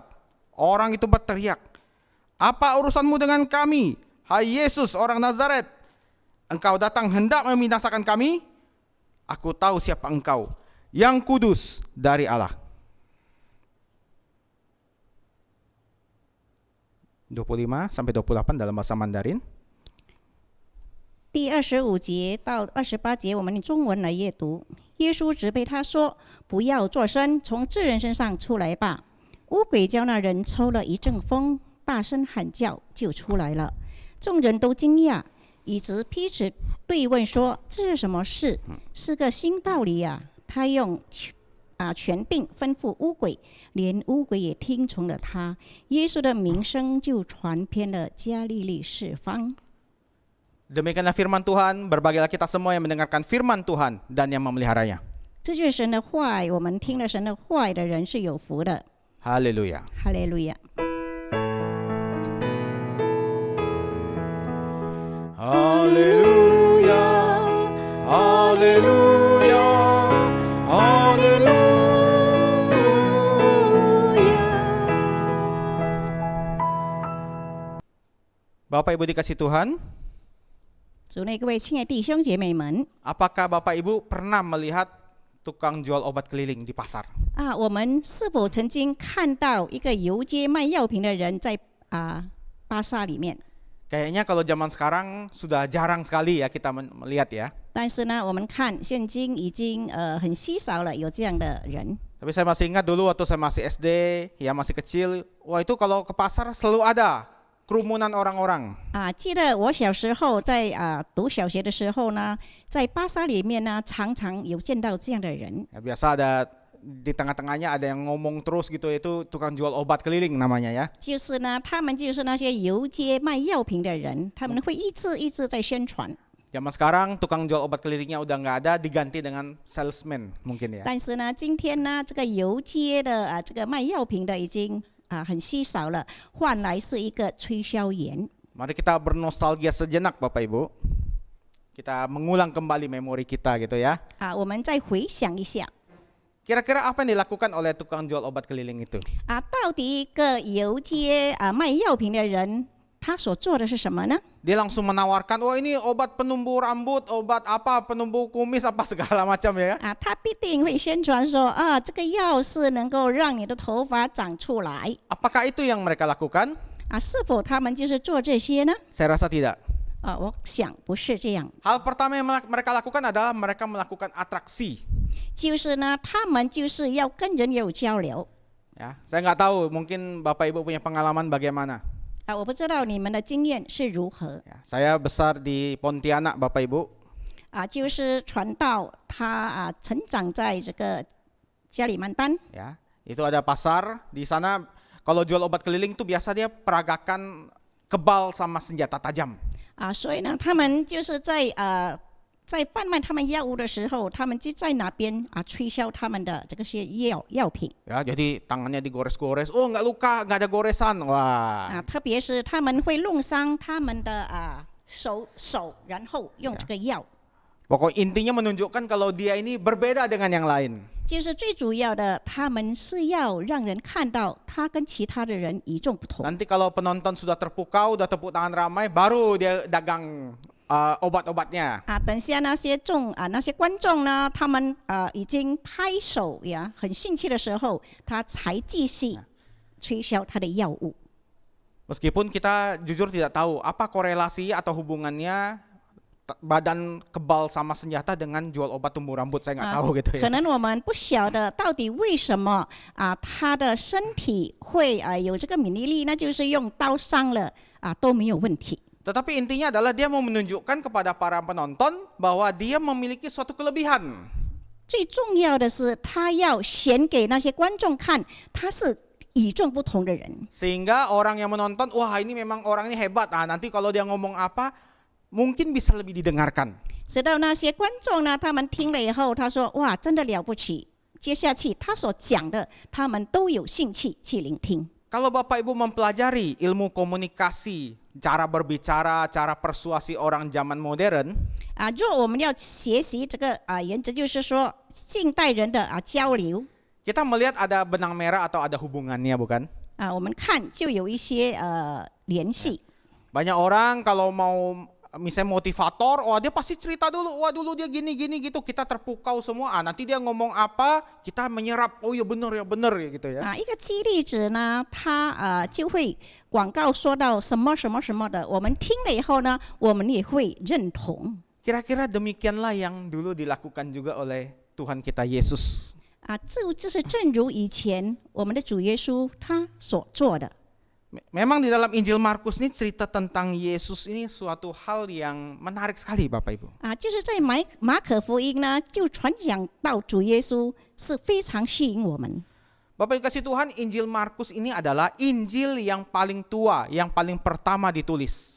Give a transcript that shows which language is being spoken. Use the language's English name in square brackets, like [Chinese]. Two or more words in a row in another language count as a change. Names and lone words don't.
[Indonesian] Orang itu berteriak, "Apa urusanmu dengan kami, hai Yesus orang Nazaret? Engkau datang hendak membinasakan kami? Aku tahu siapa engkau, yang kudus dari Allah." 25 sampai 28 dalam bahasa Mandarin. [Chinese] 第25节到28节，我们用中文来阅读。耶稣责备他说：“不要作声，从这人身上出来吧。” 污鬼叫那人抽了一阵风，大声喊叫，就出来了。众人都惊讶，以致彼此对问说：“这是什么事？是个新道理呀！”他用权柄吩咐污鬼，连污鬼也听从了他。耶稣的名声就传遍了加利利四方。 [Indonesian] Demikianlah firman Tuhan, berbahagialah kita semua yang mendengarkan firman Tuhan dan yang memeliharanya. [Chinese] 这就是神的话语，我们听了神的话语的人是有福的。 [Indonesian] Haleluya. [Chinese] 哈利路亚。 [Indonesian] Haleluya. Haleluya. Haleluya. Bapak Ibu dikasih Tuhan, [Chinese] 主内各位亲爱的弟兄姐妹们 [Indonesian] apakah Bapak Ibu pernah melihat tukang jual obat keliling di pasar? [Chinese] 我们是否曾经看到一个游街卖药品的人在巴萨里面？ [Indonesian] Kayaknya kalau zaman sekarang sudah jarang sekali ya kita melihat ya. [Chinese] 但是呢，我们看现今已经很稀少了有这样的人。 [Indonesian] Tapi saya masih ingat dulu waktu saya masih SD, ya masih kecil, wah itu kalau ke pasar selalu ada kerumunan orang-orang. [Chinese] 记得我小时候在读小学的时候呢，在巴萨里面呢，常常有见到这样的人。 [Indonesian] Ya, biasa ada di tengah-tengahnya ada yang ngomong terus gitu, itu tukang jual obat keliling namanya ya. [Chinese] 就是呢，他们就是那些游街卖药品的人，他们会一直在宣传。 [Indonesian] Zaman sekarang tukang jual obat kelilingnya udah nggak ada, diganti dengan salesman mungkin ya. [Chinese] 但是呢，今天呢，这个游街的这个卖药品的已经很稀少了，换来是一个推销员。 [Indonesian] Mari kita bernostalgia sejenak Bapak Ibu. Kita mengulang kembali memori kita gitu ya. [Chinese] 我们再回想一下， [Indonesian] Kira-kira apa yang dilakukan oleh tukang jual obat keliling itu? [Chinese] 到底一个游街卖药品的人，他所做的是什么呢？ [Indonesian] Dia langsung menawarkan, oh ini obat penumbuh rambut, obat apa, penumbuh kumis apa segala macam ya. [Chinese] 他必定会宣传说这个药是能够让你的头发长出来。 [Indonesian] Apakah itu yang mereka lakukan? [Chinese] 是否他们就是做这些呢？ [Indonesian] Saya rasa tidak. [Chinese] 我想不是这样。 [Indonesian] Hal pertama yang mereka lakukan adalah mereka melakukan atraksi. [Chinese] 就是呢，他们就是要跟人有交流。 [Indonesian] Ya, saya nggak tahu, mungkin Bapak Ibu punya pengalaman bagaimana. [Chinese] 我不知道你们的经验是如何。 [Indonesian] Ya, saya besar di Pontianak Bapak Ibu. [Chinese] 就是传道他成长在这个加里曼丹。 [Indonesian] Ya, itu ada pasar di sana. Kalau jual obat keliling itu biasa dia peragakan kebal sama senjata tajam. [Chinese] 所以呢，他们就是在贩卖他们药物的时候，他们就在那边推销他们的这个些药品。 [Indonesian] Ya, jadi tangannya digores-gores. Oh, nggak luka, nggak ada goresan. Wah. [Chinese] 特别是他们会弄伤他们的手，然后用这个药。 [Indonesian] Pokok intinya menunjukkan kalau dia ini berbeda dengan yang lain. [Chinese] 就是最主要的，他们是要让人看到他跟其他的人与众不同。 [Indonesian] Nanti kalau penonton sudah terpukau, udah tepuk tangan ramai, baru dia dagang obat-obatnya. [Chinese] 等下那些那些观众呢，他们已经拍手呀，很兴趣的时候，他才继续推销他的药物。 [Indonesian] Meskipun kita jujur tidak tahu apa korelasi atau hubungannya badan kebal sama senjata dengan jual obat tumbuh rambut, saya nggak tahu gitu [Chinese] 可 [Indonesian] ya. [Chinese] 能我们不晓得到底为什么他的身体会有这个免疫力，那就是用刀伤了都没有问题。 [Indonesian] Tetapi intinya adalah dia mau menunjukkan kepada para penonton bahwa dia memiliki suatu kelebihan. [Chinese] 最重要的是，他要显给那些观众看，他是与众不同的人。 [Indonesian] Sehingga orang yang menonton, wah ini memang orang ini hebat. Nanti kalau dia ngomong apa, mungkin bisa lebih didengarkan. [Chinese] 直到那些观众呢，他们听了以后，他说：“哇，真的了不起！” 接下去他所讲的，他们都有兴趣去聆听。 [Indonesian] Kalau Bapak Ibu mempelajari ilmu komunikasi, cara berbicara, cara persuasi orang zaman modern, [Chinese] 若我们要学习这个原则，就是说近代人的交流 [Indonesian] kita melihat ada benang merah atau ada hubungannya, bukan? [Chinese] 我们看就有一些联系。 [Indonesian] Banyak orang kalau mau misalnya motivator, wah dia pasti cerita dulu, wah dulu dia gini gitu, kita terpukau semua. Nanti dia ngomong apa, kita menyerap, oh ya benar ya gitu ya. [Chinese] 一个激励者呢，他就会广告说到什么什么什么的，我们听了以后呢，我们也会认同。 [Indonesian] Kira-kira demikianlah yang dulu dilakukan juga oleh Tuhan kita Yesus. [Chinese] 就是正如以前我们的主耶稣他所做的。 [Indonesian] Memang di dalam Injil Markus ini cerita tentang Yesus ini suatu hal yang menarik sekali Bapak Ibu. [Chinese] 就是在马可福音呢，就传讲到主耶稣是非常吸引我们。 [Indonesian] Bapak Ibu kasih Tuhan, Injil Markus ini adalah Injil yang paling tua, yang paling pertama ditulis.